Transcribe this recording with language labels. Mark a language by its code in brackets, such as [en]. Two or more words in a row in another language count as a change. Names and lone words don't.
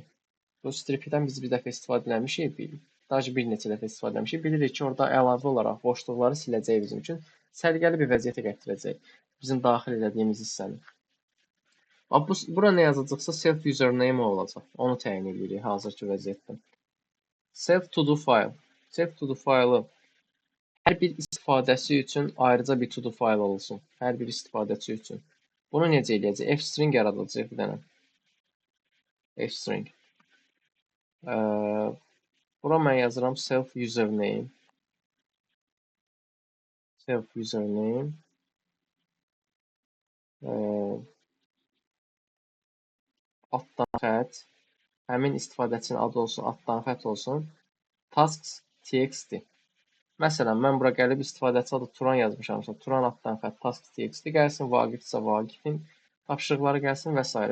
[az] Bu strip-dən biz bir dəfə istifadə eləmişik. Daha bir neçə dəfə istifadə eləmişik. Bilirik ki, orada əlavə olaraq boşluqları siləcək bizim üçün. Səliqəli bir vəziyyətə gətirəcək bizim daxil elədiyimiz hissəni. Bura nə yazacaqsa [en] self username [az] olacaq. Onu təyin edirik hazırki vəziyyətdən. [en] Self to do file. Self to do file- [az] ı hər bir istifadəçi üçün ayrıca bir [en] to do file [az] olsun. Hər bir istifadəçi üçün. Bunu necə eləyəcək? F-string yaradacaq bir dənə. F-string. Bura mən yazıram [en] self username. Self username. [az] Altdan xətt. Həmin istifadəçinin adı olsun, altdan xətt olsun. Tasks txt. Məsələn, mən bura gəlib istifadəçi adı Turan yazmışamsa, Turan altdan xətt tasks txt gəlsin, Vaqifsə Vaqifin tapşırıqları gəlsin və s.